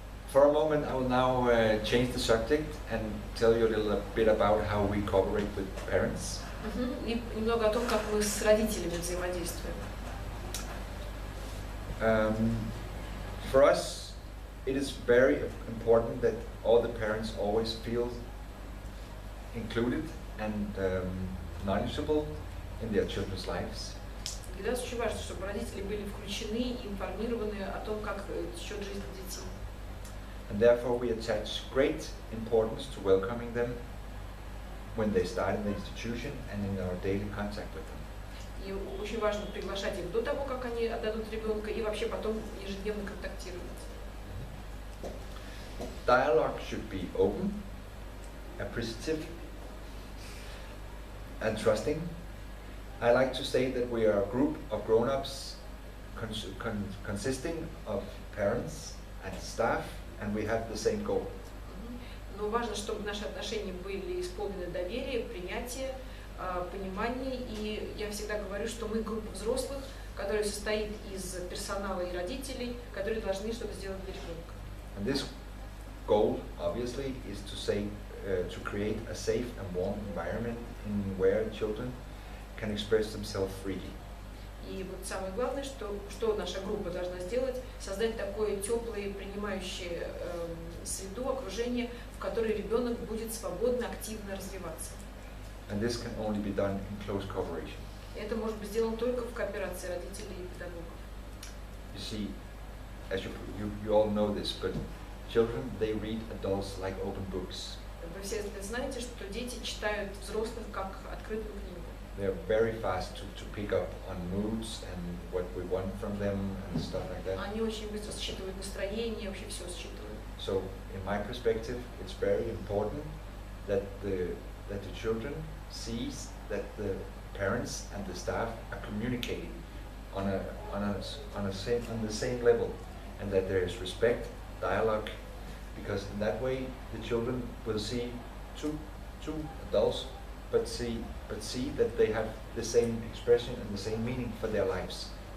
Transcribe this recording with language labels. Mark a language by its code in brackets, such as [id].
[en] For a moment, I will now change the subject and tell you a little bit about how we cooperate with parents. [ru] И немного о том, как мы с родителями взаимодействуем. [en] For us, it is very important that all the parents always feel included and knowledgeable in their children's lives. [ru] Для нас очень важно, чтобы родители были включены и информированы о том, как течет жизнь детей. [en] And therefore we attach great importance to welcoming them when they start in the institution and in our daily contact with them. [ru] И очень важно приглашать их до того, как они отдадут ребенка, и вообще потом ежедневно контактировать. [en] Dialogue should be open, appreciative, and trusting. I like to say that we are a group of grown-ups consisting of parents and staff, and we have the same goal. [ru] Но важно, чтобы наши отношения были исполнены доверия, принятия, понимания. И я всегда говорю, что мы группа взрослых, которая состоит из персонала и родителей, которые должны что-то сделать для ребенка. [en] And this goal, obviously, is to say, to create a safe and warm environment in where children can express themselves freely. [ru] И вот самое главное, что наша группа должна сделать, создать такое теплое, принимающее среду, окружение, в которой ребенок будет свободно, активно развиваться. [en] And this can only be done in close cooperation. [ru] Это может быть сделано только в кооперации родителей и педагогов. [en] You see, as you all know this, but children, they read adults like open books. [ru] Вы все знаете, что дети читают взрослых как открытую книгу. [en] They're very fast to pick up on moods and what we want from them and stuff like that. [ru] Они очень быстро считывают настроение, вообще все считывают. [en] So, in my perspective, it's very important that the children sees that the parents and the staff are communicating on the same level, and that there is respect, dialogue, because in that way the children will see two adults, but see that they have the same expression and the same meaning for their lives.